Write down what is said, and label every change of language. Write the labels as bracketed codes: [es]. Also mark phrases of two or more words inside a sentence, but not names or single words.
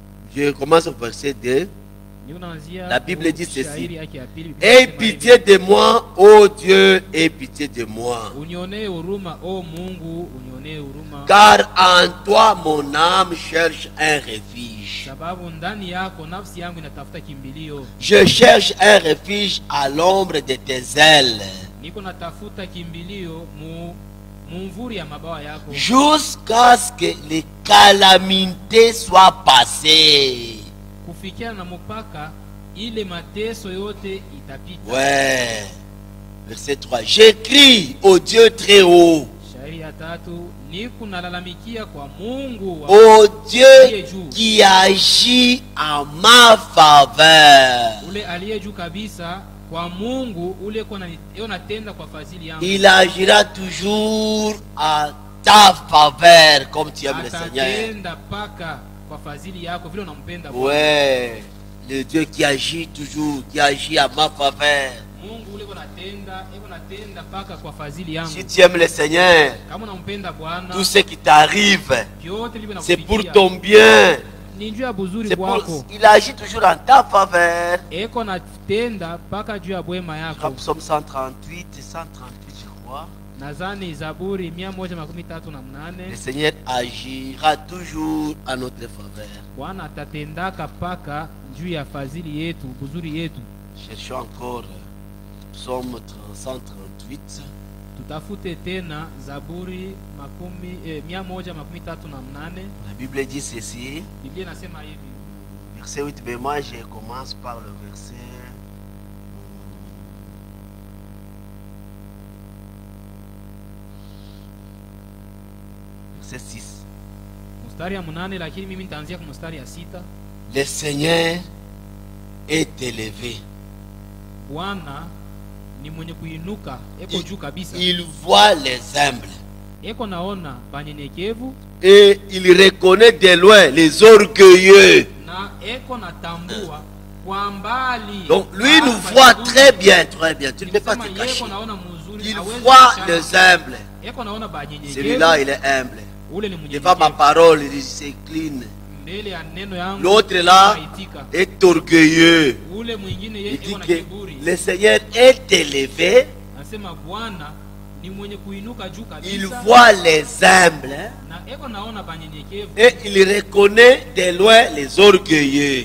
[fr] Je commence au verset 2. [sw] Nikunaanzia [fr] La Bible dit ceci. [sw] shairi yake ya pili. [fr] Aie pitié de moi, ô Dieu, aie pitié de moi. [sw] Unionee huruma, o Mungu, unionee huruma. [fr] Car en toi mon âme cherche un refuge. [sw] Sababu ndani yako nafsi yangu inatafuta kimbilio. [fr] Je cherche un refuge à l'ombre de tes ailes. [sw] Niko natafuta kimbilio mumvuri ya mabawa yako. [fr] Jusqu'à ce que les calamités soient passées. [sw] Kufikia na mpaka ile mateso yote itapita. [fr] Ouais. Verset 3. J'écris au Dieu très haut. [sw] Shairi ya tatu, niko nalalamikia kwa Mungu wa [fr] Au Dieu qui agit en ma faveur. [sw] ule aliye juu kabisa, kwa Mungu ule natenda kwa fadhili yangu. [fr] Il agira toujours à ta faveur comme tu aimes le Seigneur. [sw] Atatenda paka kwa fadhili yako vile unampenda. [fr] Ouais. Le Dieu qui agit toujours, qui agit à ma faveur. [sw] Mungu ule natenda paka kwa fadhili yangu. [fr] Si tu aimes le Seigneur, [sw] Kama unampenda Bwana, [fr] tout ce qui t'arrive, [sw] vyote vile [fr] c'est pour [sw] vinakufikia. [fr] ton bien. [sw] Ni juu ya buzuri [fr] C'est pour, [sw] kwako. [fr] il agit toujours en ta faveur. [sw] Eko natenda paka juu ya bwema yako. [fr] Psaume 138 et 138, je crois. [sw] Nadhani Zaburi 138. [fr] Le Seigneur agira toujours à notre faveur. [sw] Bwana atatendaka paka juu ya fadhili yetu, buzuri yetu. [fr] Cherchons encore Psaume 138. [sw] Tutafute tena Zaburi 138. [fr] La Bible dit ceci. [sw] Biblia inasema hivi. [fr] Verset 8, mais moi je commence par le verset. Verset 6. [sw] Mstari ya 8, lakini mimi nitaanzia kwa mstari ya 6. [fr] Le Seigneur est élevé. [sw] Bwana ni mwenye kuinuka, eko juu kabisa. [fr] Il voit les humbles. [sw] Eko naona banyenyekevu [fr] Et il reconnaît de loin les orgueilleux. [sw] na eko natambua kwa mbali. [fr] Donc lui nous voit très bien, très bien. Tu ne peux pas te cacher. Il voit les humbles. [sw] Eko naona banyenyekevu. [fr] Celui-là, il est humble. [sw] Ule ni [fr] Devant ma [sw] mnyenyekevu. [fr] parole, il s'incline. [sw] Mbele ya neno yangu. [fr] L'autre là [sw] anaitika. [fr] est orgueilleux. [sw] Ule mwingine [fr] Il [sw] yeye [fr] dit [sw] eko na [fr] que [sw] kiburi. [fr] le Seigneur est élevé. [sw] Nasema Bwana ni mwenye kuinuka juu kabisa. [fr] Il voit les humbles [sw] Na eko naona banyenyekevu. [fr] et il reconnaît de loin les orgueilleux.